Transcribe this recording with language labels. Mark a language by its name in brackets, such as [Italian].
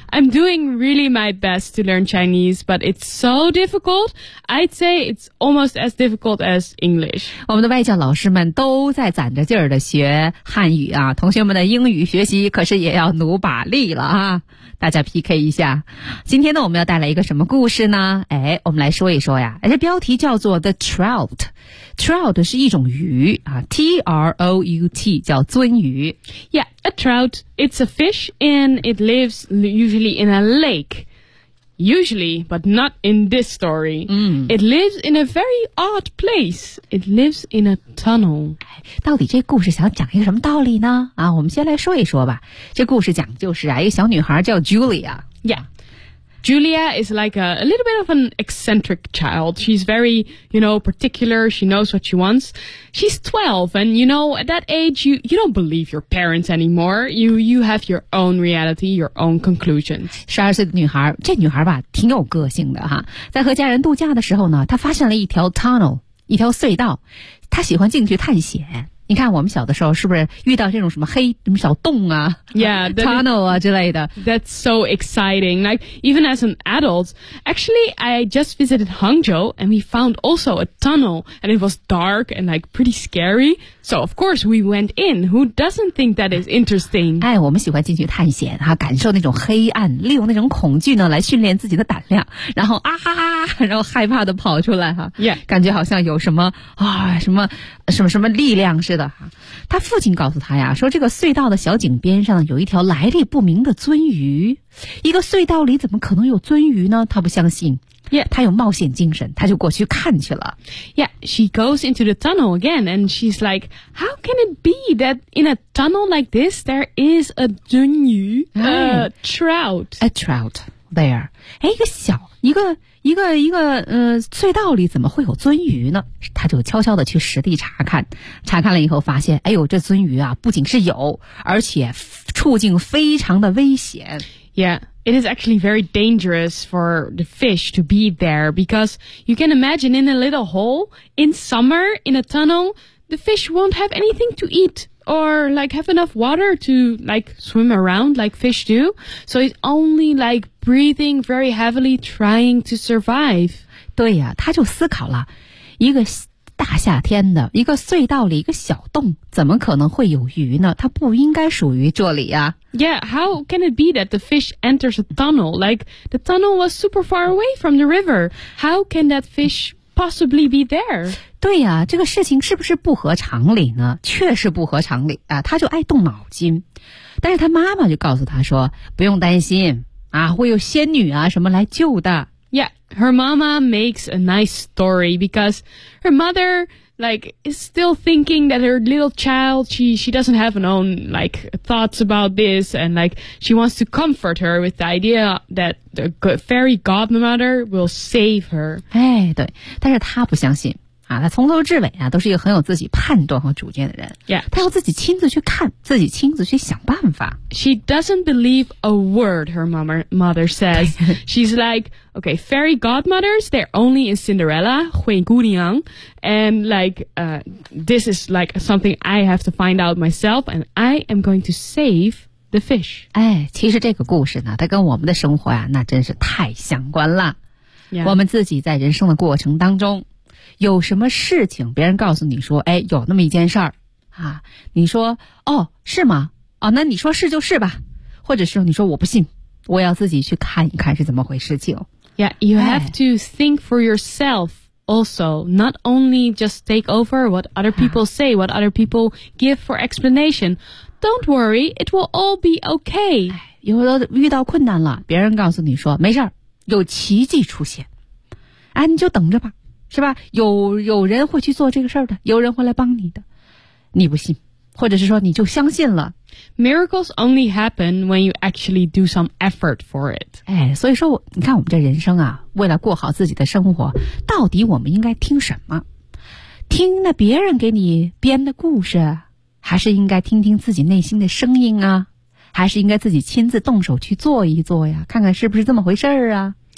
[English] I'm doing really my best to learn Chinese, but it's so difficult. I'd say it's almost as difficult as English. [Chinese] 我们的外教老师们都在攒着劲儿的学汉语啊，同学们的英语学习可是也要努把力了啊，大家 PK 一下。今天呢，我们要带来一个什么故事呢？哎，我们来说一说呀。这标题叫做 The Trout。 Trout 是一种鱼啊 ,T-R-O-U-T, 叫鳟鱼。 [English] Yeah, a trout, it's a fish and it lives usually in a lake. Usually, but not in this story.、It lives in a very odd place. It lives in a tunnel. [Chinese] 到底这故事想讲一个什么道理呢？啊，我们先来说一说吧。这故事讲就是啊，一个小女孩叫 Julia。 [English] Yeah. Julia is like a little bit of an eccentric child. She's very, you know, particular. She knows what she wants. She's 12, and you know, at that age, you don't believe your parents anymore. You have your own reality, your own conclusions. [Chinese] 12岁的女孩，这女孩吧，挺有个性的哈。在和家人度假的时候呢，她发现了一条 tunnel, 一条隧道。她喜欢进去探险。你看我们小的时候是不是遇到这种什么黑什么小洞啊 [English] yeah, [Chinese] tunnel 啊之类的 [English] That's so exciting. Like, even as an adult, actually, I just visited Hangzhou and we found also a tunnel and it was dark and like pretty scary. So, of course, we went in. Who doesn't think that is interesting? [Chinese] 哎，我们喜欢进去探险啊，感受那种黑暗，利用那种恐惧呢来训练自己的胆量，然后啊哈哈，然后害怕的跑出来哈、啊。 [English] Yeah. [Chinese] 感觉好像有什么啊什么。什么什么力量似的哈，他父亲告诉他呀，说这个隧道的小井边上有一条来历不明的鳟鱼，一个隧道里怎么可能有鳟鱼呢？他不相信。 [English] Yeah, [Chinese] 他有冒险精神，他就过去看去了。 [English] Yeah, she goes into the tunnel again, and she's like, "How can it be that in a tunnel like this there is a 鳟鱼 a trout, a trout there?" [Chinese] 哎，一个隧道里怎么会有鳟鱼呢？他就悄悄地去实地查看，查看了以后发现，哎呦，这鳟鱼啊，不仅是有，而且处境非常的危险。 [English] Yeah, it is actually very dangerous for the fish to be there because you can imagine in a little hole in summer in a tunnel, the fish won't have anything to eat. Or, like, have enough water to, like, swim around like fish do. So it's only, like, breathing very heavily, trying to survive. [Chinese] 对呀、啊、他就思考了一个大夏天的一个隧道里一个小洞怎么可能会有鱼呢它不应该属于这里呀、啊。 [English] Yeah, how can it be that the fish enters a tunnel? Like, the tunnel was super far away from the river. How can that fish possibly be there? [Chinese] 对呀、啊、这个事情是不是不合常理呢确实不合常理啊他就爱动脑筋。但是他妈妈就告诉他说不用担心啊，会有仙女啊什么来救的。 [English] Yeah, her mama makes a nice story because her mother, like, is still thinking that her little child, she doesn't have an own, like, thoughts about this, and, like, she wants to comfort her with the idea that the fairy godmother will save her. [Chinese] 哎，对，但是她不相信。啊，他从头至尾啊都是一个很有自己判断和主见的人。 [English] Yeah. [Chinese] 他要自己亲自去看，自己亲自去想办法。 [English] She doesn't believe a word her mother says. She's like, okay, fairy godmothers, they're only in Cinderella, 灰姑娘 and like, this is like something I have to find out myself, and I am going to save the fish. [Chinese] 哎，其实这个故事呢，它跟我们的生活啊，那真是太相关了。 [English] Yeah. [Chinese] 我们自己在人生的过程当中有什么事情别人告诉你说哎，有那么一件事儿啊，你说哦是吗，哦那你说是就是吧，或者是你说我不信，我要自己去看一看是怎么回事情。 [English] Yeah, you have to think for yourself also, not only just take over what other people say, what other people give for explanation. Don't worry, it will all be okay. [Chinese] 有的遇到困难了，别人告诉你说没事儿，有奇迹出现，哎，你就等着吧，是吧，有人会去做这个事儿的，有人会来帮你的，你不信，或者是说你就相信了。 [English] Miracles only happen when you actually do some effort for it. [Chinese] 哎，所以说你看我们这人生啊，为了过好自己的生活，到底我们应该听什么，听那别人给你编的故事，还是应该听听自己内心的声音啊，还是应该自己亲自动手去做一做呀，看看是不是这么回事啊。